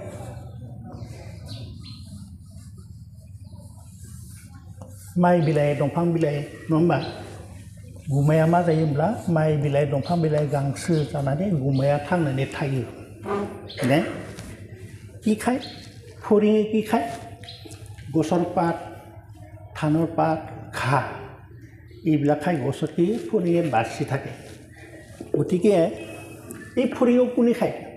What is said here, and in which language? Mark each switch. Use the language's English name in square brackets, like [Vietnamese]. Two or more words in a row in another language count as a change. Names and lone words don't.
[Bodo] माइ बिलाइ दंफां बिलाइ नङा होमबा गुमाया मा जायोब्ला माइ बिलाइ दंफां बिलाइ गांसो जानानै गुमाया थांनानै थायो ने किखाय फरिङै [Assamese] কিখায় গছৰ পাত থানৰ পাত ঘাঁ এইবিলাক খাই গছতে ফৰিঙে বাচি থাকে গতিকে এই ফৰিঙক কোনে খায়